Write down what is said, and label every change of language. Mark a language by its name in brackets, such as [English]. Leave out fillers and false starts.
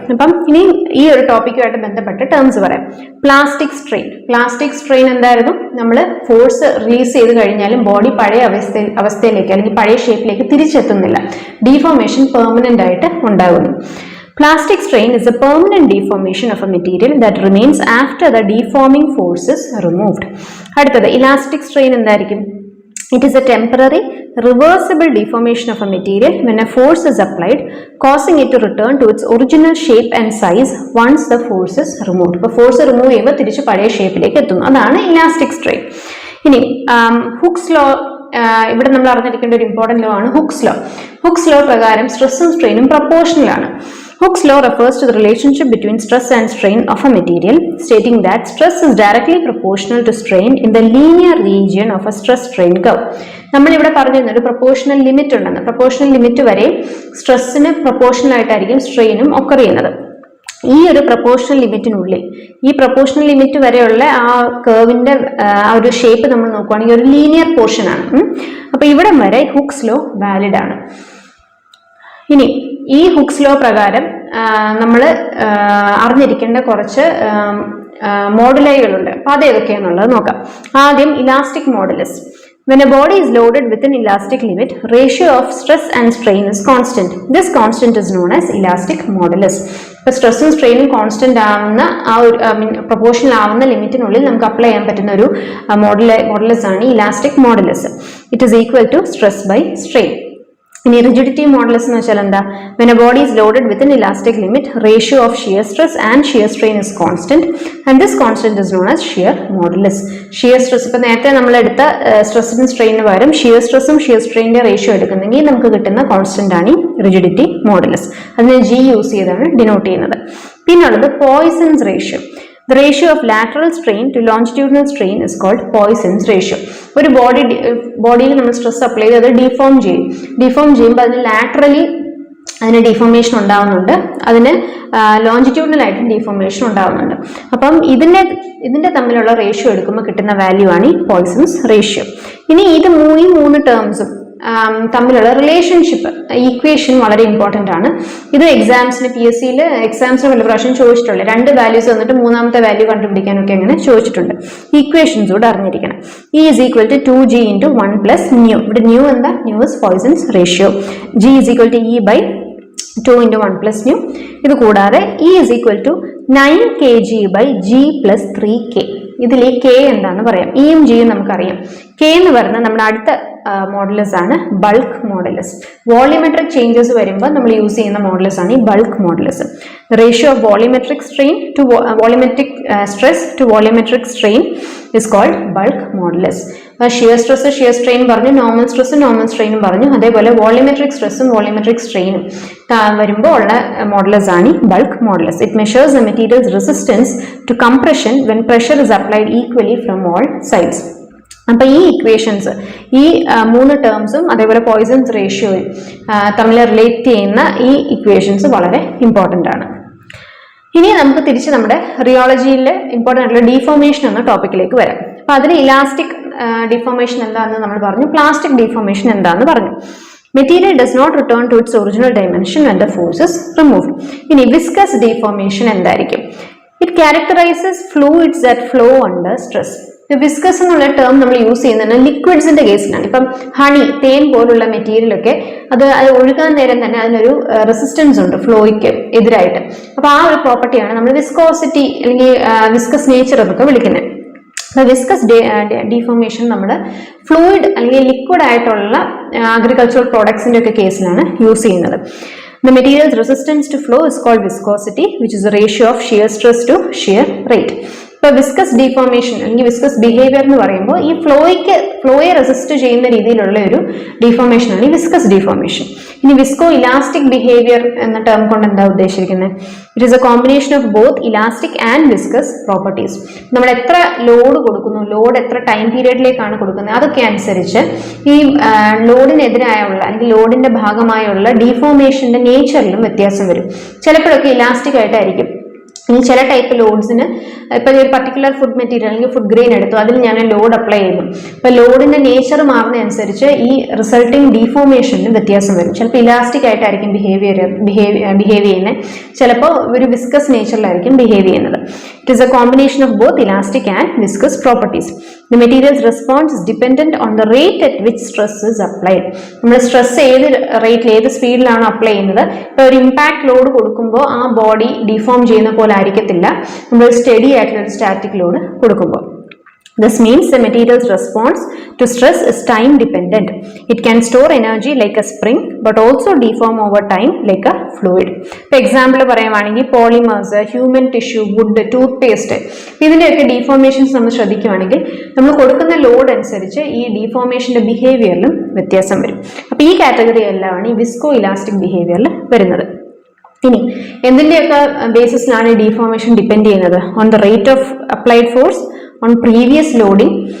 [Malayalam] അപ്പം ഇനി ഈ ഒരു ടോപ്പിക്കുമായിട്ട് ബന്ധപ്പെട്ട ടേംസ് പറയാം. പ്ലാസ്റ്റിക് സ്ട്രെയിൻ എന്തായിരുന്നു? നമ്മൾ ഫോഴ്സ് റിലീസ് ചെയ്ത് കഴിഞ്ഞാലും ബോഡി പഴയ അവസ്ഥയിലേക്ക് അല്ലെങ്കിൽ പഴയ ഷേപ്പിലേക്ക് തിരിച്ചെത്തുന്നില്ല, ഡീഫോർമേഷൻ പെർമനന്റ് ആയിട്ട് ഉണ്ടാകുന്നു. [English] Plastic strain is a permanent deformation of a material that remains after the deforming force is removed. [Malayalam] അടുത്തത് ഇലാസ്റ്റിക് സ്ട്രെയിൻ എന്തായിരിക്കും? [English] It is a temporary reversible deformation of a material when a force is applied, causing it to return to its original shape and size once the force is removed. [Malayalam] അപ്പോൾ force remove ചെയ്യുമ്പോൾ തിരിച്ച് പഴയ ഷേപ്പിലേക്ക് എത്തുന്നു. അതാണ് elastic strain. ഇനി hooks law, ഇവിടെ നമ്മൾ അറിഞ്ഞിരിക്കേണ്ട ഒരു ഇമ്പോർട്ടന്റ് ലോ ആണ് ഹുക്സ് ലോ പ്രകാരം സ്ട്രെസ്സും സ്ട്രെയിനും പ്രൊപ്പോർഷണൽ ആണ്. [English] Hooke's law refers to the relationship between stress and strain of a material, stating that stress is directly proportional to strain in the linear region of a stress-strain curve. [Malayalam] നമ്മളിവിടെ പറഞ്ഞിരുന്ന ഒരു proportional limit ഉണ്ടെന്ന്. Proportional limit വരെ സ്ട്രെസ്സിന് proportional ആയിട്ടായിരിക്കും സ്ട്രെയിനും occur ചെയ്യുന്നത്. ഈ ഒരു proportional ലിമിറ്റിനുള്ളിൽ, ഈ പ്രൊപ്പോർഷണൽ ലിമിറ്റ് വരെയുള്ള ആ കർവിന്റെ ആ ഒരു ഷേപ്പ് നമ്മൾ നോക്കുകയാണെങ്കിൽ ഒരു ലീനിയർ പോർഷൻ ആണ്. അപ്പൊ ഇവിടം വരെ ഹുക്സ് ലോ വാലിഡ് ആണ്. ഇനി ഈ ഹുക്സ് ലോ പ്രകാരം നമ്മൾ അറിഞ്ഞിരിക്കേണ്ട കുറച്ച് മോഡുലൈകളുണ്ട്. അപ്പൊ അത് ഏതൊക്കെയാണെന്നുള്ളത് നോക്കാം. ആദ്യം elastic modulus. [English] When a body is loaded with an elastic limit, ratio of stress and strain is constant. This constant is known as elastic modulus. [Malayalam] ഇപ്പോൾ സ്ട്രെസ്സും സ്ട്രെയിനും കോൺസ്റ്റന്റ് ആവുന്ന ആ ഒരു പ്രൊപ്പോർഷണൽ ആവുന്ന ലിമിറ്റിനുള്ളിൽ നമുക്ക് അപ്ലൈ ചെയ്യാൻ പറ്റുന്ന ഒരു മോഡുലസ് ആണ് elastic modulus. [English] It is equal to stress by strain. [Malayalam] ഇനി റിജിഡിറ്റി മോഡുലസ് എന്ന് വെച്ചാൽ എന്താ? [English] When a body is loaded with an elastic limit, ratio of shear stress and shear strain is constant, and this constant is known as shear modulus. [Malayalam] Shear stress, ഇപ്പൊ നേരത്തെ നമ്മൾ എടുത്ത സ്ട്രെസ്സിനും സ്ട്രെയിനിന് പകരം shear സ്ട്രെസ്സും shear സ്ട്രെയിനിന്റെ ratio എടുക്കുന്നെങ്കിൽ നമുക്ക് കിട്ടുന്ന constant ആണ് ഈ റിജിഡിറ്റി മോഡുലസ്. അതിന് G യൂസ് ചെയ്താണ് ഡിനോട്ട് ചെയ്യുന്നത്. പിന്നുള്ളത് poisons ratio. [English] The ratio of lateral strain to longitudinal strain is called Poisson's ratio. [Malayalam] ഒരു ബോഡിയിൽ നമ്മൾ സ്ട്രെസ് അപ്ലൈ ചെയ്ത് അത് ഡിഫോം ചെയ്യുമ്പോൾ അതിന് ലാറ്ററലി അതിന് ഡിഫോർമേഷൻ ഉണ്ടാവുന്നുണ്ട്, അതിന് ലോഞ്ചിറ്റ്യൂഡിനൽ ആയിട്ടും ഡിഫോർമേഷൻ ഉണ്ടാവുന്നുണ്ട്. അപ്പം ഇതിന്റെ തമ്മിലുള്ള റേഷ്യോ എടുക്കുമ്പോൾ കിട്ടുന്ന വാല്യൂ ആണ് ഈ പോയ്സൺസ് റേഷ്യോ. ഇനി ഈ മൂന്ന് ടേംസും തമ്മിലുള്ള റിലേഷൻഷിപ്പ് ഈക്വേഷൻ വളരെ ഇമ്പോർട്ടൻ്റ് ആണ്. ഇത് എക്സാംസിന് PSCയിൽ എക്സാംസിന് പല പ്രാവശ്യം ചോദിച്ചിട്ടുണ്ട്. 2 വാല്യൂസ് വന്നിട്ട് മൂന്നാമത്തെ വാല്യൂ കണ്ടുപിടിക്കാനൊക്കെ അങ്ങനെ ചോദിച്ചിട്ടുണ്ട്. ഈക്വേഷൻസ് കൂടെ അറിഞ്ഞിരിക്കണം. [English] E is equal to 2G into 1 plus mu. [Malayalam] ഇവിടെ ന്യൂ എന്താ? [English] Nu is Poisson's ratio. G is equal to E by 2 into 1 plus mu. [Malayalam] ഇത് കൂടാതെ [English] E is equal to 9 kg by G plus 3K. [Malayalam] ഇതിൽ ഈ K എന്താണെന്ന് പറയാം. ഇയും ജിയും നമുക്കറിയാം. K എന്ന് പറയുന്നത് നമ്മുടെ അടുത്ത മോഡുലസ് ആണ് ബൾക്ക് മോഡുലസ്. വോളിയോമെട്രിക് ചേഞ്ചസ് വരുമ്പോൾ നമ്മൾ യൂസ് ചെയ്യുന്ന മോഡുലസ് ആണ് ഈ bulk modulus. [English] Ratio of volumetric strain to volumetric stress to volumetric strain is called bulk modulus. [Malayalam] Shear stress shear strain പറഞ്ഞു, നോർമൽ സ്ട്രെസ്സും നോർമൽ സ്ട്രെയിനും പറഞ്ഞു. അതേപോലെ വോളിയോമെട്രിക് സ്ട്രെസ്സും വോളിയോമെട്രിക് സ്ട്രെയിനും വരുമ്പോൾ ഉള്ള മോഡുലസ് ആണ് ഈ bulk modulus. [English] It measures the material's resistance to compression when pressure is applied equally from all sides. [Malayalam] അപ്പൊ ഈ ഇക്വേഷൻസ്, ഈ 3 ടേംസും അതേപോലെ പോയ്സൺസ് റേഷ്യോയും തമ്മിൽ റിലേറ്റ് ചെയ്യുന്ന ഈ ഇക്വേഷൻസ് വളരെ ഇമ്പോർട്ടൻ്റ് ആണ്. ഇനി നമുക്ക് തിരിച്ച് നമ്മുടെ റിയോളജിയിലെ ഇമ്പോർട്ടൻ്റ് ആയിട്ടുള്ള ഡിഫോർമേഷൻ എന്ന ടോപ്പിക്കിലേക്ക് വരാം. അപ്പൊ അതിൽ ഇലാസ്റ്റിക് ഡിഫോർമേഷൻ എന്താണെന്ന് നമ്മൾ പറഞ്ഞു, പ്ലാസ്റ്റിക് ഡിഫോർമേഷൻ എന്താണെന്ന് പറഞ്ഞു. [English] Material does not return to its original dimension when the force is removed. [Malayalam] ഇനി വിസ്കസ് ഡിഫോർമേഷൻ എന്തായിരിക്കും? [English] It characterizes fluids that flow under stress. [Malayalam] Viscous എന്നുള്ള ടേം നമ്മൾ യൂസ് ചെയ്യുന്നത് ലിക്വിഡ്സിന്റെ കേസിലാണ്. ഇപ്പം ഹണി, തേൻ പോലുള്ള മെറ്റീരിയൽ ഒക്കെ അത് ഒഴുകാൻ നേരം തന്നെ അതിനൊരു റെസിസ്റ്റൻസ് ഉണ്ട് ഫ്ലോയ്ക്ക് എതിരായിട്ട്. അപ്പൊ ആ ഒരു പ്രോപ്പർട്ടിയാണ് നമ്മൾ വിസ്കോസിറ്റി അല്ലെങ്കിൽ വിസ്കസ് നേച്ചർ എന്നൊക്കെ വിളിക്കുന്നത്. വിസ്കസ് ഡിഫോർമേഷൻ നമ്മൾ ഫ്ലൂയിഡ് അല്ലെങ്കിൽ ലിക്വിഡ് ആയിട്ടുള്ള അഗ്രികൾച്ചറൽ പ്രോഡക്ട്സിന്റെ ഒക്കെ കേസിലാണ് യൂസ് ചെയ്യുന്നത്. [English] The material's resistance to flow is called viscosity, which is the ratio of shear stress to shear rate. [Malayalam] ഇപ്പൊ വിസ്കസ് ഡിഫോർമേഷൻ അല്ലെങ്കിൽ വിസ്കസ് ബിഹേവിയർ എന്ന് പറയുമ്പോൾ ഈ ഫ്ലോയെ റെസിസ്റ്റ് ചെയ്യുന്ന രീതിയിലുള്ള ഒരു ഡിഫോർമേഷൻ ആണ് ഈ വിസ്കസ് ഡിഫോർമേഷൻ. ഇനി വിസ്കോ ഇലാസ്റ്റിക് ബിഹേവിയർ എന്ന ടേം കൊണ്ട് എന്താ ഉദ്ദേശിക്കുന്നത്? [English] It is a combination of both elastic and viscous properties. [Malayalam] നമ്മൾ എത്ര ലോഡ് കൊടുക്കുന്നു, ലോഡ് എത്ര ടൈം പീരിയഡിലേക്കാണ് കൊടുക്കുന്നത്, അതൊക്കെ അനുസരിച്ച് ഈ ലോഡിനെതിരായുള്ള അല്ലെങ്കിൽ ലോഡിന്റെ ഭാഗമായുള്ള ഡിഫോർമേഷന്റെ നേച്ചറിലും വ്യത്യാസം വരും. ചിലപ്പോഴൊക്കെ ഇലാസ്റ്റിക് ആയിട്ടായിരിക്കും. ഇനി ചില ടൈപ്പ് ലോഡ്സിന് ഇപ്പൊ ഒരു പർട്ടിക്കുലർ ഫുഡ് മെറ്റീരിയൽ അല്ലെങ്കിൽ ഫുഡ് ഗ്രെയിൻ എടുത്തു, അതിൽ ഞാൻ ലോഡ് അപ്ലൈ ചെയ്തു. ഇപ്പൊ ലോഡിന്റെ നേച്ചർ മാറുന്നതനുസരിച്ച് ഈ റിസൾട്ടിങ് ഡിഫോർമേഷന് വ്യത്യാസം വരും. ചിലപ്പോൾ ഇലാസ്റ്റിക് ആയിട്ടായിരിക്കും ബിഹേവ് ചെയ്യുന്നത്, ചിലപ്പോൾ ഒരു വിസ്കസ് നേച്ചറിലായിരിക്കും ബിഹേവ് ചെയ്യുന്നത്. [English] It is a combination of both elastic and viscous properties. The material's response is dependent on the rate at which stress is applied. [Malayalam] നമ്മൾ സ്ട്രെസ് ഏത് റേറ്റിൽ ഏത് സ്പീഡിലാണ് അപ്ലൈ ചെയ്യുന്നത്. ഇപ്പോൾ ഒരു ഇമ്പാക്ട് ലോഡ് കൊടുക്കുമ്പോൾ ആ ബോഡി ഡിഫോം ചെയ്യുന്ന പോലെ ആയിരിക്കത്തില്ല നമ്മൾ സ്റ്റഡി ആയിട്ടുള്ള ഒരു സ്റ്റാറ്റിക് ലോഡ് കൊടുക്കുമ്പോൾ. [English] This means the material's response to stress is time dependent. It can store energy like a spring but also deform over time like a fluid. For example [Malayalam] പറയുവാണെങ്കിൽ polymers, human tissue, would, tooth paste, ഇതിന്റെയൊക്കെ ഡിഫോർമേഷൻസ് നമ്മൾ ശ്രദ്ധിക്കുകയാണെങ്കിൽ നമ്മൾ കൊടുക്കുന്ന load അനുസരിച്ച് ഈ ഡിഫോർമേഷന്റെ ബിഹേവിയറിലും വ്യത്യാസം വരും. അപ്പൊ ഈ കാറ്റഗറി എല്ലാമാണ് ഈ വിസ്കോ ഇലാസ്റ്റിക് ബിഹേവിയറിൽ വരുന്നത്. ഇനി എന്തിന്റെയൊക്കെ ബേസിസിലാണ് ഡിഫോർമേഷൻ ഡിപ്പെൻഡ് ചെയ്യുന്നത്? [English] on the rate of applied force, on previous loading,